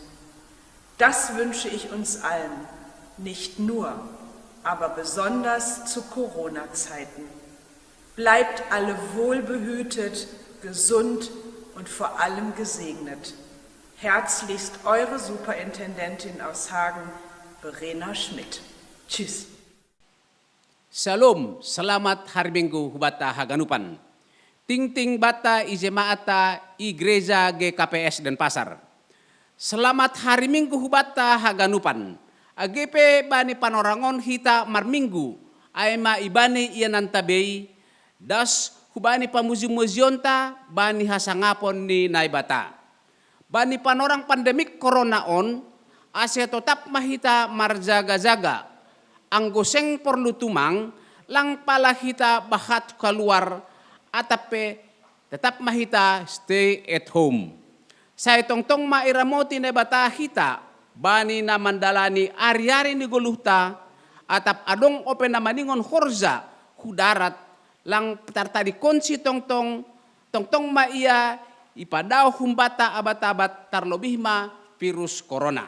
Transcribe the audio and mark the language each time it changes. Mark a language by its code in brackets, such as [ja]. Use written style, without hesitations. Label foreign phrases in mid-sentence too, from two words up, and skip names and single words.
[de] Das wünsche ich uns allen, nicht nur, aber besonders zu Corona-Zeiten. Bleibt alle wohlbehütet, gesund und vor allem gesegnet. Herzlichst eure Superintendentin aus Hagen, Verena Schmidt. Tschüss. [bts] Shalom, [id] selamat hari Minggu [bts] hubata haganupan. Ting-ting bata ijemaata Igreja GKPS Denpasar. [id] Selamat hari Minggu [bts] hubata haganupan. Agepe bani panorangon hita marminggu. Aima ibani ianan tabei. Das hubani pamuzi-muzionta bani hasangapon ni naibata. Bani panorang pandemik corona on. Ase tetap mahita marjaga-jaga. Anggoseng perlu tumang. Lang pala hita bahat keluar. Atape tetap mahita [en] stay at home. [bts] Sa itongtong mairamoti na bata hita, bani na mandalani ari-ari ni guluhta, atap adong open na maningon horza, hudarat, lang tartadi konsi tongtong maia, ipadaw humbata abat-abat tarlobihma virus corona.